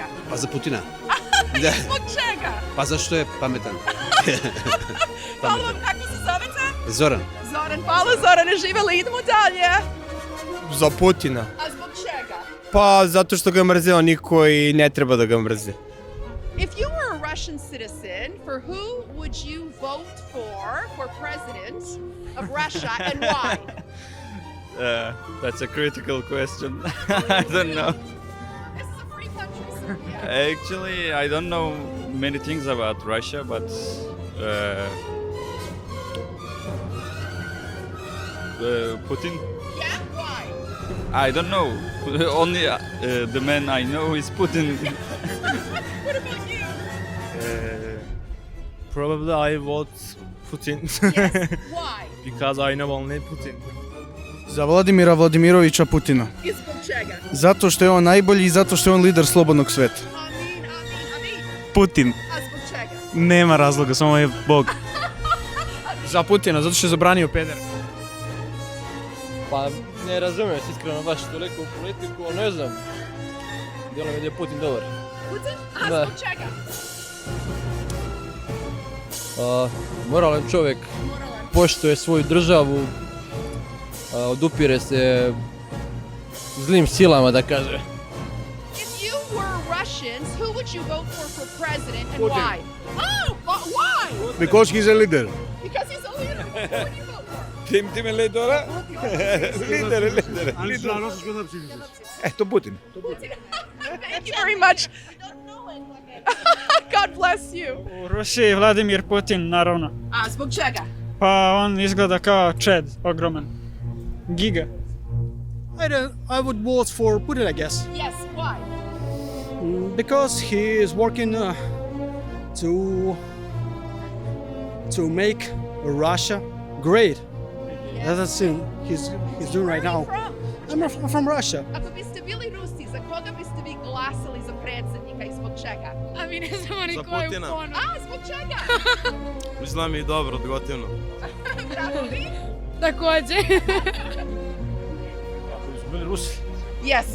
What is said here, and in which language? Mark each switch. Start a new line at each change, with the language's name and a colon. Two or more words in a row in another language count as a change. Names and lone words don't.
Serbian: Pa za Putina. I zbog čega? Pa zašto je pametan. Hvala vam, kako se zovete? Zoran. Zoran, hvala Zorane, živjeli, idemo dalje. Za Putina. A zbog čega? Pa zato što ga mrze oni koji ne treba da ga mrze.
English: If you were a Russian citizen, for who would you vote for president of Russia and why? That's a critical question. I don't know. This is a free country, Serbia. Actually, I don't know many things about Russia, but Putin. Yeah, why? I don't know. Only the man I know is Putin. What about you? Probably I vote Putin. Yes, why? Because I know only Putin.
Serbian: Za Vladimira Vladimirovića Putina. I zbog čega? Zato što je on najbolji i zato što je on lider slobodnog sveta. Amin. Putin. A zbog čega? Nema razloga, samo je Bog. Za Putina, zato što je zabranio peder. Pa ne razumijem se iskreno baš toliko u politiku, ali ne znam. Djelo mi da je Putin dobar. Putin? A Da. zbog čega? Moralan čovjek, poštuje svoju državu, odupire se zlim silama da kaže.
English: If you were Russians, who would you vote for president and Putin. why? Oh, why? Because he's a leader. Because he's a leader. Who would you vote for?
Serbian: Tim je lidera? Lider.
English: To Putin. Thank you very much. God bless you.
Serbian: U Rusiji Vladimir Putin, naravno. A zbog čega? Pa on izgleda kao Čed, ogroman. Giga.
English: I would vote for Putin, I guess, Yes, why? because he is working to make Russia great. That's the thing he's doing right now. I'm from Russia.
Serbian: Ako biste bili Rusi, za koga biste vi glasali za predsjednika i zbog čega? A mi ne znamo ni Za ko je u Putina. ponu. A, zbog čega? Mislim mi dobro, gotivno. Bravo, vi? Također. Ako su bili Rusi, Jeste.